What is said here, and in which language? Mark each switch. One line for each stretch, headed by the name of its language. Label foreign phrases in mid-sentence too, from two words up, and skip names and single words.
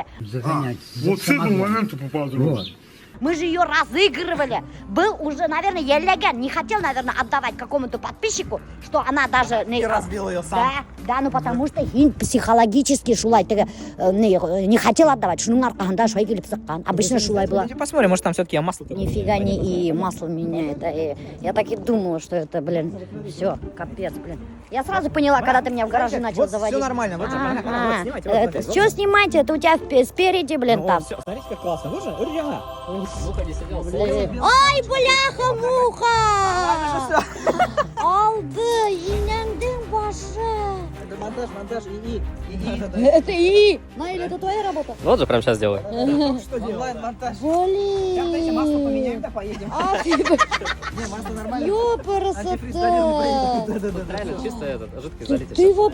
Russian: Вот с этого момента попадаю. Мы же ее разыгрывали. Был уже, наверное, Елеген не хотел, наверное, отдавать какому-то подписчику, что она даже... И разбил ее сам. Да, ну потому что психологически шулай не хотел отдавать.
Tatar: Шунун аркаханда шулай келип сыккан.
Russian: Обычно шулай была. Посмотрим, может там все-таки масло. Нифига не и масло меняет. Я так и думала, что это, блин, все, капец, блин. Я сразу поняла, когда ты меня в гараже начал вот заводить. все нормально, вот снимайте. Вот, вот, Что снимайте? Это у тебя спереди, блин, там. Все, смотрите, как классно. Вот же, вот реально. Ой, бляха-муха! Алды, енеңдің башы. Это монтаж, и. Это и. Наиль, это твоя работа? Вот же прямо сейчас делаю. Что онлайн-монтаж. Блин. Масло поменяем, да поедем. Масло нормально. Ёпарасота. Реально чисто этот, жидкость залить. и Ты всё.